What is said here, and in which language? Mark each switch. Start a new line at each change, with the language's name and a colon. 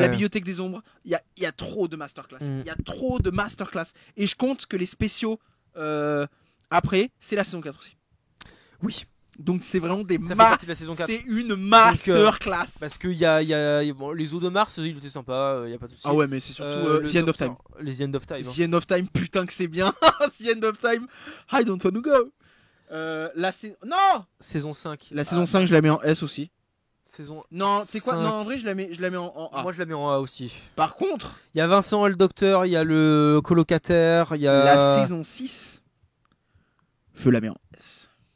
French: La bibliothèque des ombres, il y a trop de masterclass. Il y a trop de masterclass. Et je compte que les spéciaux après, c'est la saison 4 aussi. Oui. Donc c'est vraiment des Ça fait partie de la saison 4. C'est une masterclass. Parce qu'il y a bon, les eaux de Mars, il était sympa, il y a pas de souci. Ah ouais, mais c'est surtout The End of Time. Les The End of Time. The End of Time, putain que c'est bien.
English: The End of Time, I don't want to go.
French: Non. Saison 5. La saison 5, je la mets en S aussi. Saison. Non, c'est quoi? 5. Non, en vrai, je la mets en A. Moi, je la mets en A aussi. Par contre, il y a Vincent le docteur, il y a le colocataire, il y a. La saison 6, je la mets en S.